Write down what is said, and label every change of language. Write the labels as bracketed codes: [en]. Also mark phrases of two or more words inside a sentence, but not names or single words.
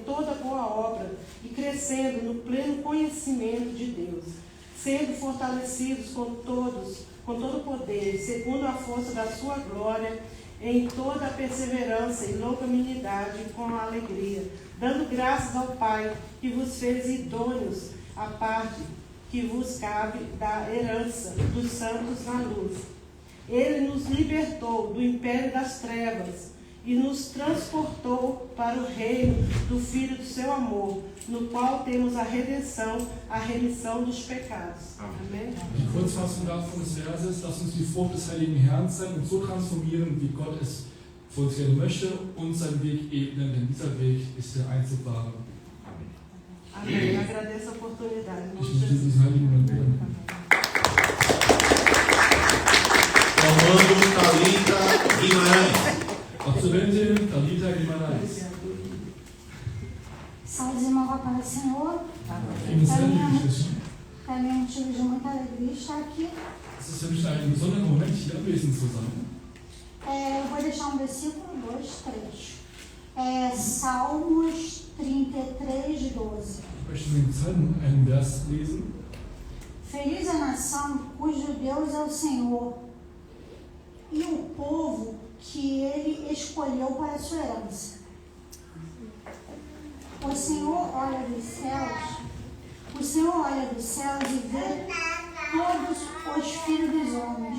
[pt] toda boa obra e crescendo no pleno conhecimento de Deus, sendo fortalecidos com todo poder, segundo a força da sua glória, em toda a perseverança e longanimidade com a alegria, dando graças ao Pai que vos fez idôneos à parte que vos cabe da herança dos santos na luz. Ele nos libertou do império das trevas e nos transportou para o reino do Filho do seu amor, no qual temos a redenção, a remissão dos pecados. Amém. [de] Die Kurzfassung davon des Verses: Lass uns die Frucht des heiligen Herrn sein und so transformieren, wie Gott es für uns gerne möchte, und seinen Weg ebnen, denn dieser Weg ist der einzig wahre. [pt] Amém. Agradeço a oportunidade. [de] Ich möchte diesen heiligen Moment bitten. [pt] Formando Thalita Guimarães. [de] Absolventin Thalita Guimarães. [pt] Saúde e irmão para o Senhor. Para mim é motivo de muita alegria estar aqui. [de] Es ist für mich ein besonderer Moment, hier anwesend zu sein. [pt] Eu vou deixar um versículo, 2, 3. Salmos 33, 12. [de] Ich möchte den Psalm einen Vers lesen. [pt] Feliz a nação cujo Deus é o Senhor, e o povo que ele escolheu para a sua herança. O Senhor olha dos céus e vê todos os filhos dos homens.